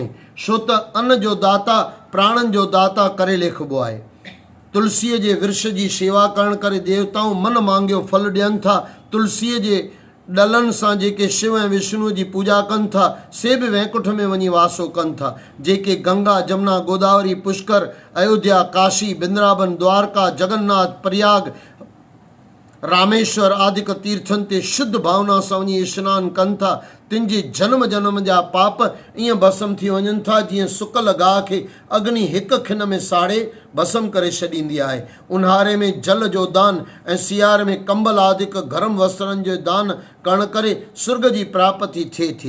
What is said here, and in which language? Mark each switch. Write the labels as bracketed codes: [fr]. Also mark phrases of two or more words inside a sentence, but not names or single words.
[sd] छो त अन्न जो दाता प्राणनि जो दाता करे लेखिबो आहे। तुलसीअ जे वृक्ष जी शेवा करण करे देवताऊं मन मांगियो फल ॾियनि था। तुलसीअ जे ॾलनि सां जेके शिव ऐं विष्णु जी पूजा कनि था से बि वैकुंठ में वञी वासो कनि था। जेके गंगा जमुना गोदावरी पुष्कर अयोध्या काशी बिंद्रावन द्वारका जगन्नाथ प्रयाग रामेश्वर आदिक तीर्थनि ते शुद्ध भावना सां वञी सनानु कनि था, तिन जे जन्म जन्म जा पाप ईअं भस्म थी वञनि था जीअं सुकल गाह खे अग्नि हिक खिन में साड़े भस्म करे छॾींदी आहे। ऊन्हारे में जल जो दान ऐं सियारे में कंबल आदिक गरम वस्त्रनि जो दान करण करे सुर्ग जी प्राप्ति थिए थी।